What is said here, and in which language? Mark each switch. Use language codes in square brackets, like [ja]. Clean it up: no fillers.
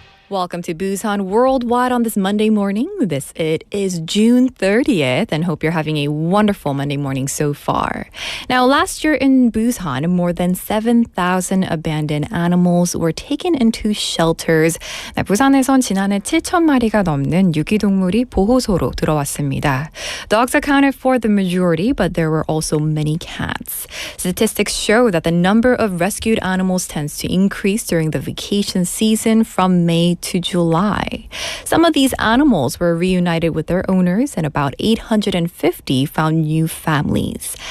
[en] Welcome to Busan Worldwide on this Monday morning. It is June 30th, and hope you're having a wonderful Monday morning so far. Now, last year in Busan, more than 7,000 abandoned animals were taken into shelters. [ko] 부산에선 지난해 7,000마리가 넘는 유기동물이 보호소로 들어왔습니다. [en] Dogs accounted for the majority, but there were also many cats. Statistics show that the number of rescued animals tends to increase during the vacation season from May to July. Some of these animals were reunited with their owners, and about 850 found new families.